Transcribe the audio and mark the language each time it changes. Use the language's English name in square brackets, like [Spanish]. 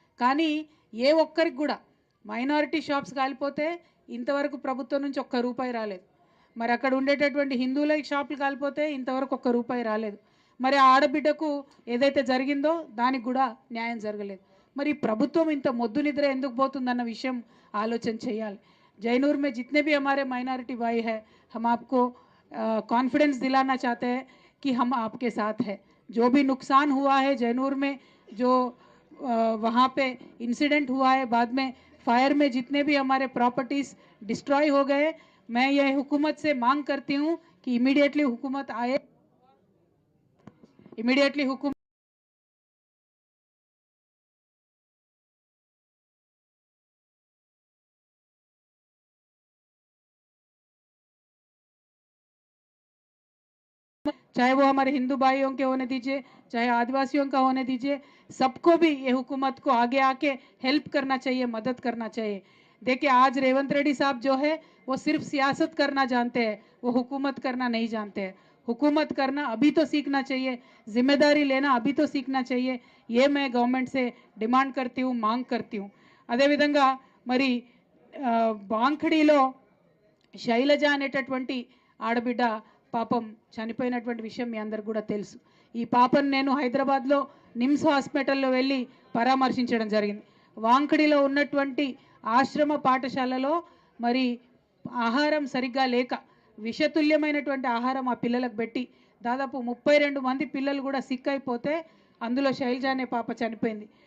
[Telugu] కానీ ఏ ఒక్కరికి కూడా మైనారిటీ షాప్స్ కాలిపోతే ఇంతవరకు ప్రభుత్వం నుంచి ₹1 రాలేదు. మరి అక్కడ ఉండేటటువంటి హిందువుల షాపులు కాలిపోతే ఇంతవరకు ₹1 రాలేదు. మరి ఆ ఆడబిడ్డకు ఏదైతే జరిగిందో దానికి కూడా న్యాయం జరగలేదు. మరి ప్రభుత్వం ఇంత మొద్దు నిద్ర ఎందుకు పోతుందన్న విషయం ఆలోచన చేయాలి. [Hindi] जैनूर में जितने भी हमारे माइनॉरिटी भाई है, हम आपको कॉन्फिडेंस दिलाना चाहते हैं कि हम आपके साथ हैं। जो भी नुकसान हुआ है जैनूर में, जो वहाँ पे इंसिडेंट हुआ है, बाद में फायर में जितने भी हमारे प्रॉपर्टीज़ डिस्ट्रॉय हो गए, मैं ये हुकूमत से मांग करती हूँ कि इमीडिएटली हुकूमत आए, इमीडिएटली हुकूमत चाहे वो हमारे हिंदू भाइयों के होने दीजिए, चाहे आदिवासियों का होने दीजिए, सबको भी ये हुकूमत को आगे आके हेल्प करना चाहिए, मदद करना चाहिए। देखिए आज रेवंत रेड्डी साहब जो है वो सिर्फ सियासत करना जानते हैं, वो हुकूमत करना नहीं जानते हैं। हुकूमत करना अभी तो सीखना चाहिए, जिम्मेदारी लेना अभी तो सीखना चाहिए। ये मैं गवर्नमेंट से डिमांड करती हूँ, मांग करती हूँ। [Telugu] अदे विधंगा मरी बांखड़ीलो శైలజ అనేటటువంటి ఆడబిడ్డ పాపం చనిపోయినటువంటి విషయం మీ అందరికి కూడా తెలుసు. ఈ పాపను నేను హైదరాబాద్లో నిమ్స్ హాస్పిటల్లో వెళ్ళి పరామర్శించడం జరిగింది. వాంకడిలో ఉన్నటువంటి ఆశ్రమ పాఠశాలలో మరి ఆహారం సరిగ్గా లేక విషతుల్యమైనటువంటి ఆహారం ఆ పిల్లలకు పెట్టి దాదాపు 32 మంది పిల్లలు కూడా సిక్ అయిపోతే అందులో శైలజ అనే పాప చనిపోయింది.